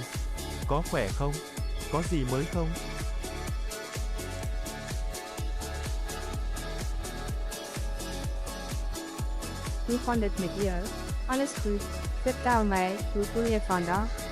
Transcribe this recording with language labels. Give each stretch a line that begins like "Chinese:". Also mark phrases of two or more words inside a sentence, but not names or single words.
Vietnamese: Có khỏe không? Có gì mới không?
Dutch: Hoe gaat het met je? Alles goed. Vertel mij, hoe voel je vandaag?